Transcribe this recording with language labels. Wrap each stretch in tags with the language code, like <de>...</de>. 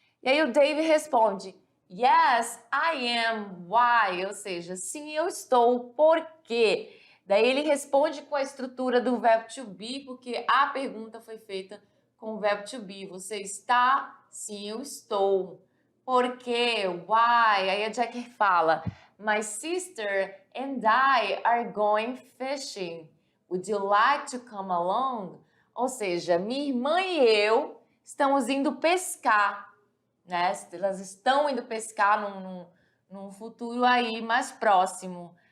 <pt>E aí o Dave responde:</pt> <en>Yes, I am. Why?</en> <pt>Ou seja, sim, eu estou. Por quê? Daí ele responde com a estrutura do verbo to be, porque a pergunta foi feita com o verbo to be. Você está? Sim, eu estou. Por quê? Why? Aí a Jack fala:</pt> <en>My sister and I are going fishing. Would you like to come along?</en> <pt>Ou seja, minha irmã e eu estamos indo pescar, né? Elas estão indo pescar num futuro aí mais próximo.</pt>